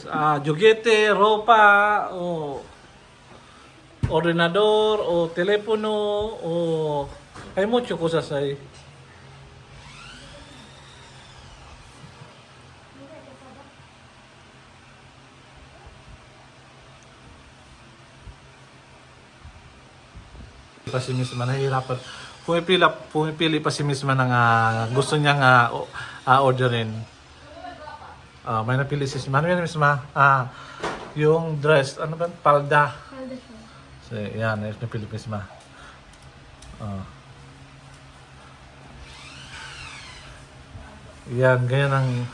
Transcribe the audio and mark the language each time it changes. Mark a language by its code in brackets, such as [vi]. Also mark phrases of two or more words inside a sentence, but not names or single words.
[es] ¿Juguete, ropa, o ordenador, o teléfono, o... Hay muchas cosas ahí. [tl] Pa si Misma, nahihirapan. Pumipili pa si Misma ng gusto niyang orderin. May napili si Misma. Ano yan, Misma? Yung dress, ano ba? Palda. So, yan, napili si Misma. Yan, ganyan ang...